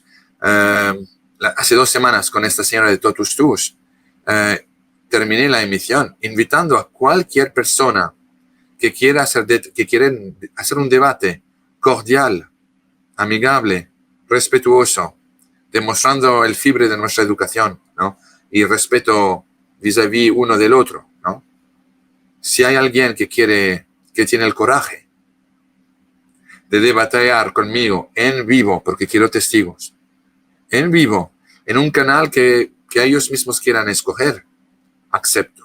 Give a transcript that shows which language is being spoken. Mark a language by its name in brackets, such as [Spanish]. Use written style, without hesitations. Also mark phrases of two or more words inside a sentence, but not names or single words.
[Spanish] Hace 2 semanas con esta señora de Totus Tus, terminé la emisión invitando a cualquier persona que quiera quieren hacer un debate cordial, amigable, respetuoso, demostrando el fibre de nuestra educación, ¿no? Y respeto vis-à-vis uno del otro, ¿no? Si hay alguien que tiene el coraje de debatear conmigo en vivo, porque quiero testigos, en vivo, en un canal que ellos mismos quieran escoger, acepto.